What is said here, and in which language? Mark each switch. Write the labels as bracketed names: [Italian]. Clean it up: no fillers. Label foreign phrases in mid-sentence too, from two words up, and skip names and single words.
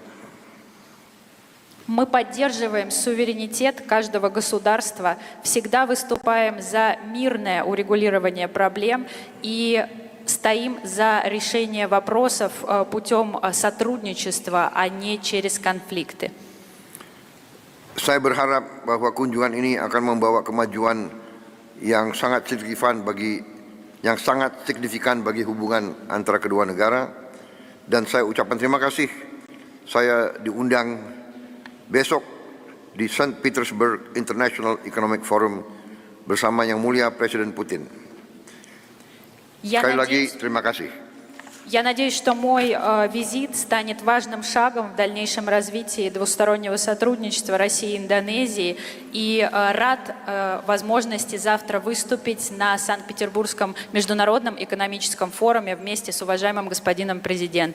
[Russian] Мы поддерживаем суверенитет каждого государства, всегда выступаем за мирное урегулирование проблем и стоим за решение вопросов путем сотрудничества, а не через конфликты. [Indonesian] Saya berharap bahwa kunjungan ini akan membawa kemajuan yang sangat signifikan bagi hubungan antara kedua negara, dan saya ucapkan terima kasih. Saya diundang besok di St. Petersburg International Economic Forum bersama Yang Mulia Presiden Putin. Sekali lagi terima kasih. [Russian] Я надеюсь, что мой визит станет важным шагом в дальнейшем развитии двустороннего сотрудничества России и Индонезии, и рад возможности завтра выступить на Санкт-Петербургском международном экономическом форуме вместе с уважаемым господином президентом.